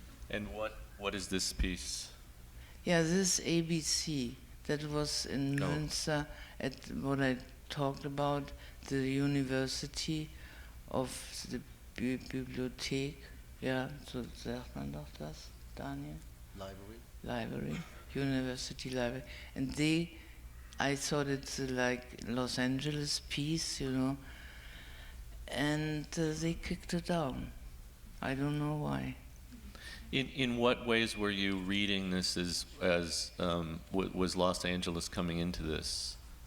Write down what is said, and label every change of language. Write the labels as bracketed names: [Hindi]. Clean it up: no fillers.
[English] And what is this piece? Yeah, this ABC, that was in Münster at what I talked about, the University of the Bibliothek. [German] Ja, so sagt man doch das, Daniel? [English] Library, University Library. And I thought it's like Los Angeles piece, you know, and they kicked it down. I don't know why. In what ways were you reading this as was Los Angeles coming into this?